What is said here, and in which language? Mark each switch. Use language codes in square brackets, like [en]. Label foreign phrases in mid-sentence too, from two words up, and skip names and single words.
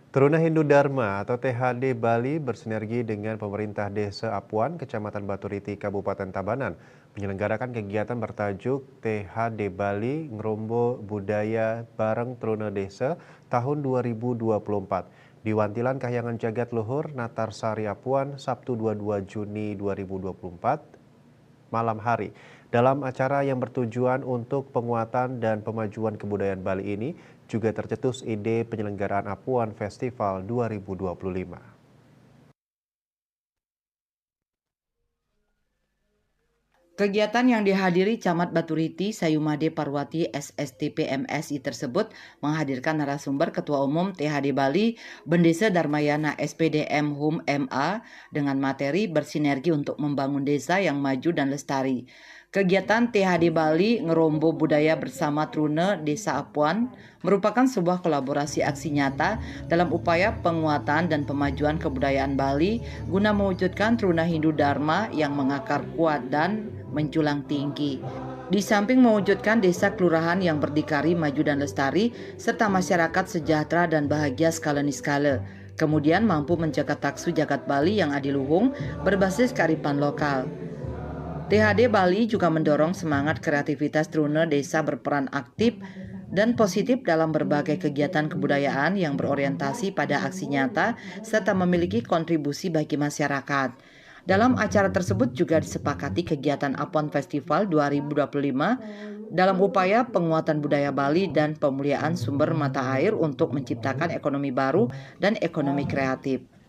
[id] Teruna Hindu Dharma atau THD Bali bersinergi dengan pemerintah Desa Apuan, Kecamatan Baturiti, Kabupaten Tabanan, menyelenggarakan kegiatan bertajuk THD Bali Ngerombo Budaya Bareng Teruna Desa tahun 2024 di Wantilan Kahyangan Jagat Luhur, Natarsari Apuan, Sabtu 22 Juni 2024 malam hari. Dalam acara yang bertujuan untuk penguatan dan pemajuan kebudayaan Bali ini, juga tercetus ide penyelenggaraan Apuan Festival 2025. Kegiatan yang dihadiri Camat Baturiti Sayumade Parwati SSTP MSI tersebut menghadirkan narasumber Ketua Umum THD Bali Bendesa Darmayana SPDM HUM MA dengan materi bersinergi untuk membangun desa yang maju dan lestari. Kegiatan THD Bali Ngerombo Budaya Bersama Trune Desa Apuan merupakan sebuah kolaborasi aksi nyata dalam upaya penguatan dan pemajuan kebudayaan Bali guna mewujudkan Truna Hindu Dharma yang mengakar kuat dan menjulang tinggi. Di samping mewujudkan desa kelurahan yang berdikari, maju dan lestari, serta masyarakat sejahtera dan bahagia skala niskala, kemudian mampu menjaga taksu jagat Bali yang adiluhung berbasis kearifan lokal. THD Bali juga mendorong semangat kreativitas Trune desa berperan aktif dan positif dalam berbagai kegiatan kebudayaan yang berorientasi pada aksi nyata serta memiliki kontribusi bagi masyarakat. Dalam acara tersebut juga disepakati kegiatan Apuan Festival 2025 dalam upaya penguatan budaya Bali dan pemuliaan sumber mata air untuk menciptakan ekonomi baru dan ekonomi kreatif.